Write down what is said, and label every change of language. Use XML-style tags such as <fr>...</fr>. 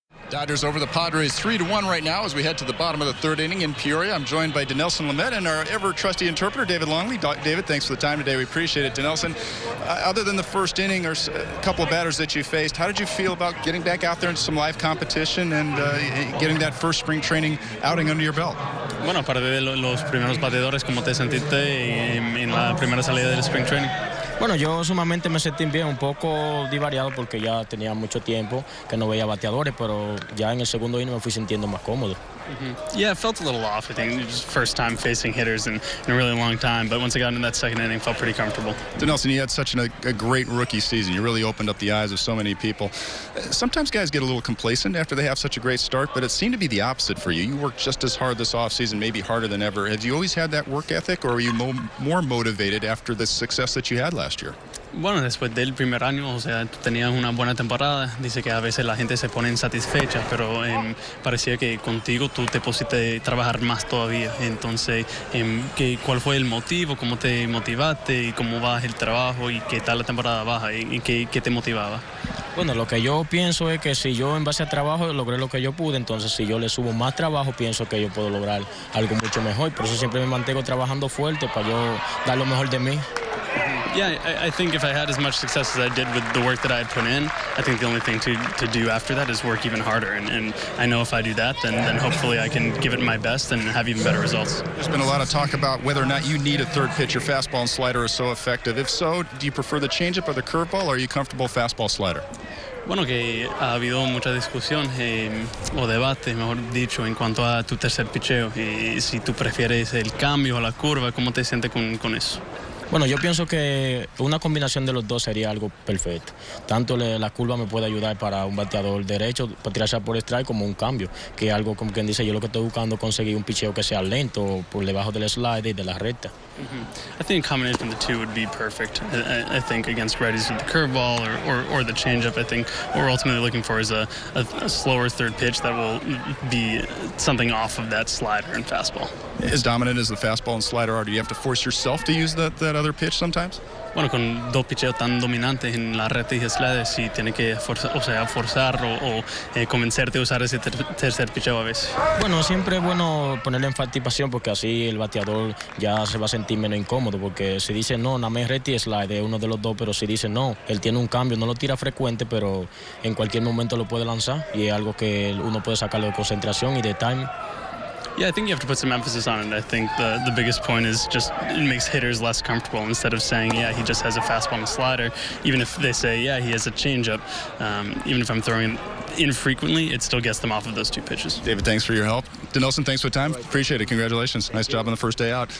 <en>Dodgers over the Padres 3-1 right now as we head to the bottom of the third inning in Peoria. I'm joined by Denelson Lamet and our ever-trusty interpreter, David Longley. David, thanks for the time today. We appreciate it. Denelson, other than the first inning or a couple of batters that you faced, how did you feel about getting back out there in some live competition and getting that first spring training outing under your belt?</en> <es>Bueno, aparte de los primeros bateadores, ¿cómo te sentiste en la primera salida del spring training? Bueno, yo sumamente me sentí bien, un poco divariado porque ya tenía mucho tiempo que no veía bateadores, pero ya en el segundo inning me fui sintiendo más cómodo.</es> <en>Yeah, it felt a little off. I think it was first time facing hitters in a really long time, but once I got into that second inning, felt pretty comfortable. Denelson, you had such a great rookie season. You really opened up the eyes of so many people. Sometimes guys get a little complacent after they have such a great start, but it seemed to be the opposite for you. You worked just as hard this offseason, maybe harder than ever. Have you always had that work ethic, or were you more motivated after the success that you had last year?</en> <es>Bueno, después del primer año, o sea, tú tenías una buena temporada. Dice que a veces la gente se pone insatisfecha, pero parecía que contigo tú te pusiste a trabajar más todavía. Entonces, ¿cuál fue el motivo? ¿Cómo te motivaste? ¿Y cómo va el trabajo? ¿Y qué tal la temporada baja? ¿Y qué te motivaba? Bueno, lo que yo pienso es que si yo en base a trabajo logré lo que yo pude, entonces si yo le subo más trabajo, pienso que yo puedo lograr algo mucho mejor. Por eso siempre me mantengo trabajando fuerte para yo dar lo mejor de mí.</es> <en>Yeah, I think if I had as much success as I did with the work that I had put in, I think the only thing to do after that is work even harder. And I know if I do that, then hopefully I can give it my best and have even better results. There's been a lot of talk about whether or not you need a third pitch. Your fastball and slider are so effective. If so, do you prefer the changeup or the curveball, or are you comfortable fastball slider?</en> <es>Bueno, que ha habido mucha discusión o debate, mejor dicho, en cuanto a tu tercer picheo. Si tú prefieres el cambio o la curva, ¿cómo te sientes con eso? Bueno, yo pienso que una combinación de los dos sería algo perfecto. Tanto la curva me puede ayudar para un bateador derecho, para tirarse por strike, como un cambio, que es algo como quien dice, yo lo que estoy buscando es conseguir un picheo que sea lento, por debajo del slide y de la recta.</es> <en>I think a combination of the two would be perfect. I think against righties with the curveball or the changeup, I think what we're ultimately looking for is a slower third pitch that will be something off of that slider and fastball. As dominant as the fastball and slider are, do you have to force yourself to use that other pitch sometimes?</en> <es>Bueno, con dos picheos tan dominantes en la recta y slider, sí tiene que forzar o convencerte de usar ese tercer picheo a veces. Bueno, siempre es bueno ponerle enfatización porque así el bateador ya se va a sentir menos incómodo, porque si dice no, nada más recta y slide es uno de los dos, pero si dice no, él tiene un cambio, no lo tira frecuente, pero en cualquier momento lo puede lanzar y es algo que uno puede sacarlo de concentración y de time.</es> <en>Yeah, I think you have to put some emphasis on it. I think the biggest point is just it makes hitters less comfortable instead of saying, yeah, he just has a fastball and a slider. Even if they say, yeah, he has a changeup, even if I'm throwing infrequently, it still gets them off of those two pitches. David, thanks for your help. Denelson, thanks for the time. Appreciate it. Congratulations. Nice job on the first day out.</en>